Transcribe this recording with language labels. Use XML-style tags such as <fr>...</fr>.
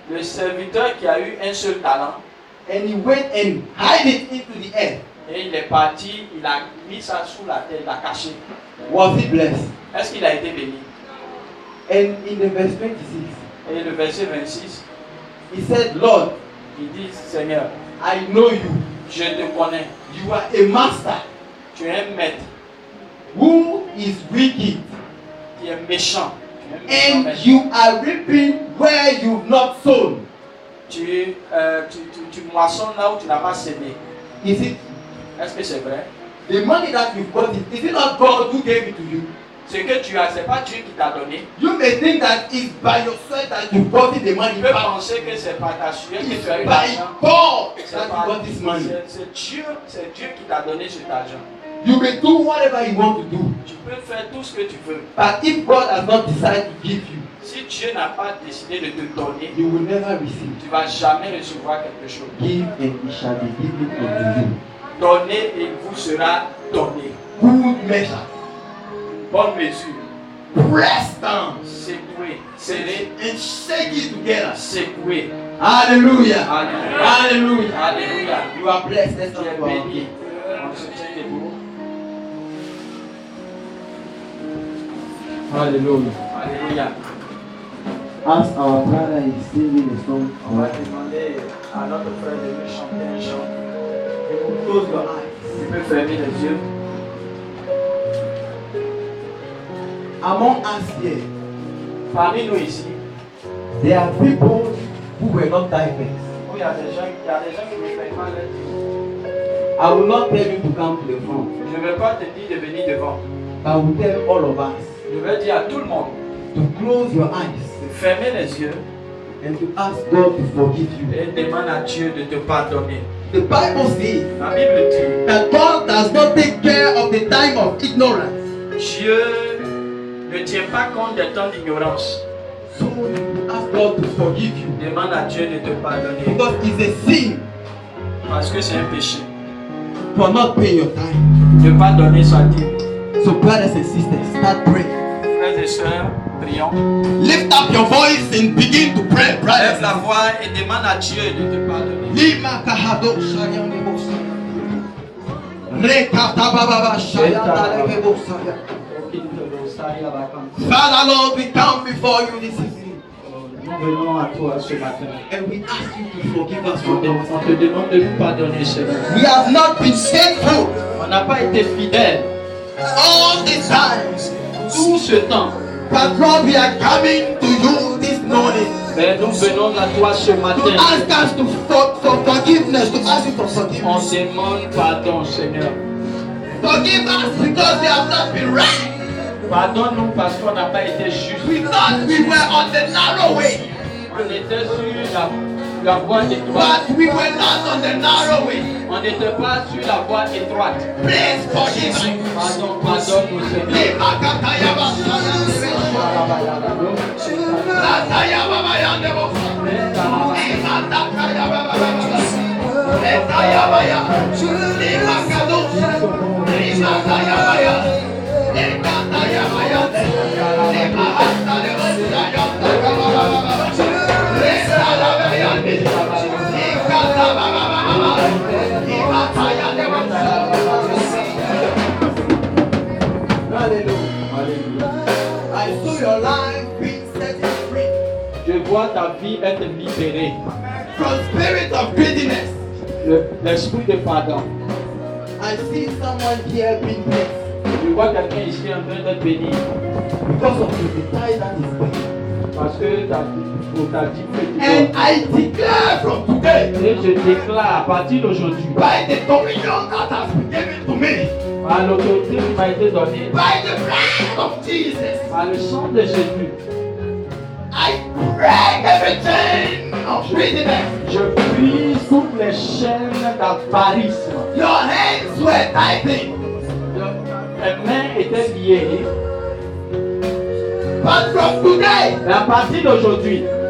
<fr>Le serviteur qui a eu un seul talent,</fr> <en>and he went and hid it into the earth,</en> <fr>et il est parti, il a mis ça sous la terre, il l'a caché.</fr> <en>was he blessed?</en> <fr>Est-ce qu'il a été béni?</fr> <en>And in the verse 26,</en> <fr>Et le verset 26,</fr> <en>he said, Lord,</en> <fr>il dit, Seigneur,</fr> <en>I know you.</en> <fr>je te connais,</fr> <en>You are a master.</en> <fr>tu es un maître.</fr> <en>who is wicked,</en> <fr>qui est méchant.</fr> <en>and you are reaping where you've not sown.</en> <fr>Tu moissonnes là où tu n'as pas semé.</fr> <en>Is it</en> <fr>Est-ce que c'est vrai?</fr> <en>the money that you've got? Is it not God who gave it to you?</en> <fr>Ce que tu as, ce n'est pas Dieu qui t'a donné.</fr> <en>You may think that it's by your sweat that you've got the</en> <fr>Tu</fr> <en>money.</en> <fr>peux</fr> <en>But</en> <fr>penser que c'est par ta sueur que tu as eu</fr> <en>by</en> <fr>l'argent.</fr> <en>God</en> <fr>C'est</fr> <en>that you</en> <fr>par-</fr> <en>got this money.</en> <fr>c'est Dieu qui t'a donné cet argent.</fr> <en>You may do whatever you want to do.</en> <fr>Tu peux faire tout ce que tu veux.</fr> <en>But if God has not decided to give you,</en> <fr>Si Dieu n'a pas décidé de te donner,</fr> <en>you will never receive.</en> <fr>tu ne vas jamais recevoir quelque chose.</fr> <en>Give and it shall be given unto you.</en> <fr>Donnez et il vous sera donné.</fr> <en>Good measure,</en> <fr>Bonne mesure.</fr> <en>pressed down,</en> <fr>Secoué. Serré.</fr> <en>and shake it together.</en> <fr>Secoué.</fr> <en>Hallelujah.</en> <fr>Alléluia.</fr> <en>Hallelujah.</en> <fr>Alléluia.</fr> <en>You are blessed. Let's</en> <fr>Tu</fr> <en>talk</en> <fr>es</fr> <en>about</en> <fr>béni.</fr> <en>it.</en> <fr>On se tient debout.</fr> <en>Hallelujah.</en> <fr>Alléluia.</fr> <en>As our brother is singing a song,</en> <fr>On va demander à notre frère de nous chanter un chant.</fr> <en>Close your eyes.</en> <fr>Tu peux fermer les yeux.</fr> <en>Among us here,</en> <fr>Parmi nous ici,</fr> <en>there are people who were not tithers.</en> <fr>où il y a des gens qui ne payent pas leur dîme.</fr> <en>I will not tell you to come to the front.</en> <fr>Je ne vais pas te dire de venir devant.</fr> <en>I will tell all of us</en> <fr>Je vais dire à tout le monde</fr> <en>to close your eyes</en> <fr>de fermer les yeux</fr> <en>and to ask God to forgive you.</en> <fr>et demande à Dieu de te pardonner.</fr> <en>The Bible says</en> <fr>La Bible dit,</fr> <en>that God does not take care of the time of ignorance.</en> <fr>Dieu ne tient pas compte des temps d'ignorance.</fr> <en>So you ask God to forgive you.</en> <fr>Demande à Dieu de te pardonner.</fr> <en>Because it's a sin</en> <fr>Parce que c'est un péché.</fr> <en>for not paying your time.</en> <fr>De ne pas donner sa dîme.</fr> <en>So brothers and sisters, start praying.</en> <fr>Frères et sœurs, prions.</fr> <en>Lift up your voice and begin to pray,</en> <fr>Lève</fr> <en>brothers.</en> <fr>la voix et demande à Dieu de te pardonner. Lima kahado shayande bosa. Rekata baba shayanda lebe bosa.</fr> <en>Father Lord, we come before you this evening</en> <fr>Nous venons à toi ce matin.</fr> <en>and we ask you to forgive us</en> <fr>On</fr> <en>for</en> <fr>te,</fr> <en>those.</en> <fr>on te demande de nous pardonner, Seigneur.</fr> <en>We have not been faithful</en> <fr>On n'a pas été fidèles</fr> <en>all these times.</en> <fr>tout ce temps.</fr> <en>But Lord, we are coming to you this morning</en> <fr>Mais nous venons à toi ce</fr> <en>to</en> <fr>matin.</fr> <en>ask us for forgiveness, to ask you for</en> <fr>On</fr> <en>forgiveness.</en> <fr>demande pardon, Seigneur.</fr> <en>Forgive us because we have not been right.</en> <fr>Pardonne-nous parce qu'on n'a pas été juste.</fr> <en>We thought we were on the narrow way,</en> <fr>On était sur la voie étroite.</fr> <en>but we were not on the narrow way.</en> <fr>On n'était pas sur la voie étroite.</fr> <en>Please forgive us.</en> <fr>Pardon, pardonne-nous, Seigneur. Lima kataya basaya lebe. Rataya baba yande bosa. Lima takaya baba baba. Letaya baya. Lima kadosa. Lima taya baya. Lima taya baya. Lima hasta de bosa yanda baba baba. Leta la baya. Lima ta baba baba. Lima taya de bosa.</fr> <en>Hallelujah. I saw your life being set free</en> <fr>Je vois ta vie être libérée.</fr> <en>from spirit of greediness.</en> <fr>L'esprit de pardon.</fr> <en>I see someone here being blessed</en> <fr>Je vois quelqu'un ici en train d'être béni</fr> <en>because of the tithe that is paid.</en> <fr>parce que ta dîme est</fr> <en>And I declare from today,</en> <fr>Et je déclare à partir d'aujourd'hui,</fr> <en>by the dominion that has been given to me,</en> <fr>par l'autorité qui m'a été donnée,</fr> <en>by the blood of Jesus,</en> <fr>par le sang de Jésus,</fr> <en>I break every chain of greediness.</en> <fr>je brise toutes les chaînes d'avarisme.</fr> <en>Your hands were tithing,</en> <fr>Mes mains étaient liées.</fr> <en>but from today,</en> <fr>Mais à partir d'aujourd'hui,</fr>